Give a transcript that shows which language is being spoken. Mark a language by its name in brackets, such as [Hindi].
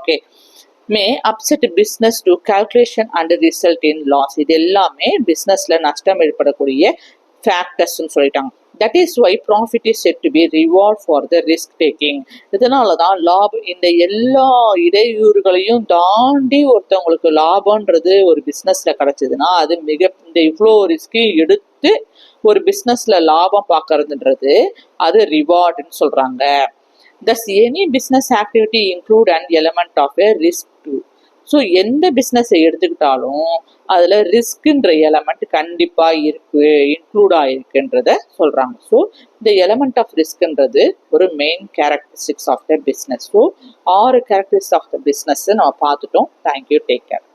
[English] Okay, may upset business to calculation and result in loss. [Tamil] இது எல்லாமே பிஸ்னஸில் நஷ்டம் ஏற்படக்கூடிய ஃபேக்டர்ஸ்ன்னு சொல்லிட்டாங்க. [English] That is why profit is said to be reward for the risk taking. [Tamil] இதனால தான் லாபம், இந்த எல்லா இடையூறுகளையும் தாண்டி ஒருத்தவங்களுக்கு லாபம்ன்றது ஒரு பிஸ்னஸில் கிடச்சிதுன்னா அது இந்த இவ்வளோ ரிஸ்கையும் எடுத்து ஒரு பிஸ்னஸில் லாபம் பார்க்கறதுன்றது அது ரிவார்டுன்னு சொல்கிறாங்க. [English] Thus any business activity include an element of a risk too. [Tamil] So எந்த பிஸ்னஸை எடுத்துக்கிட்டாலும் அதில் ரிஸ்க்குன்ற எலமெண்ட் கண்டிப்பாக இன்க்ளூட் ஆகிருக்குன்றத சொல்கிறாங்க. ஸோ இந்த எலமெண்ட் ஆஃப் ரிஸ்க்ன்றது ஒரு main characteristics of the business. So 6 characteristics of the business நம்ம பார்த்துட்டோம். Thank you, take care.